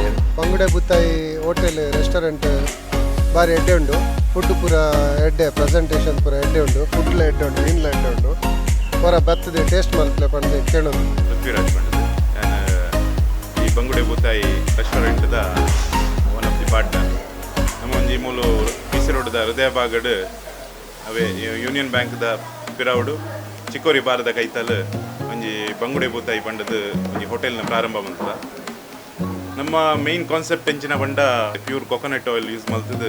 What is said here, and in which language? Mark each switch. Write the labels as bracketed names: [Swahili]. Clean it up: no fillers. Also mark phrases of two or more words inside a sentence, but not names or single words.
[Tulu] ಬಂಗುಡೆ ಬುತ್ತಾಯಿ ಹೋಟೆಲ್ ರೆಸ್ಟೋರೆಂಟ್ ಬಾರಿ ಎಡ್ಡೆ ಉಂಡು. ಫುಡ್ ಪೂರ ಎಡ್ಡೆ ಪ್ರೆಸೆಂಟೇಷನ್ ಪೂರ ಎಡ್ಡೆ ಉಂಡು. ಫುಡ್ಲ ಎಡ್ಡೆ ಉಂಡು, ಮೀನ್ಲ ಎಡ್ಡೆ ಉಂಡು. ಪೂರ ಬರ್ತದೆ ಟೇಸ್ಟ್ ಮಲ್ಪಲೆ ಪಂದು ಕೇಳೋದು. ಬಂಗುಡೆ ಬೂತಾಯಿ ರೆಸ್ಟೋರೆಂಟ್ದ [English] one of the partner. [Tulu] ನಮ್ಮ ಒಂಜಿ ಮೂಲು ಬಿಸಿ ರೋಡ್ದ ಹೃದಯ ಭಾಗಡ್ ಅವೇ ಯೂನಿಯನ್ ಬ್ಯಾಂಕ್ದ ಪಿರಾವುಡು ಚಿಕ್ಕೋರಿ ಬಾರದ ಕೈತಲ್ ಒಂಜಿ ಬಂಗುಡೆ ಬೂತಾಯಿ ಪಂಡದ ಒಂಜಿ ಹೋಟೆಲ್ನ ಪ್ರಾರಂಭ ಮಾಡ್ತದ. ನಮ್ಮ [English] main concept [Tulu] ಎಂಚಿನ ಪಂಡ [English] pure coconut oil use [Tulu] ಮಾಡ್ತದೆ.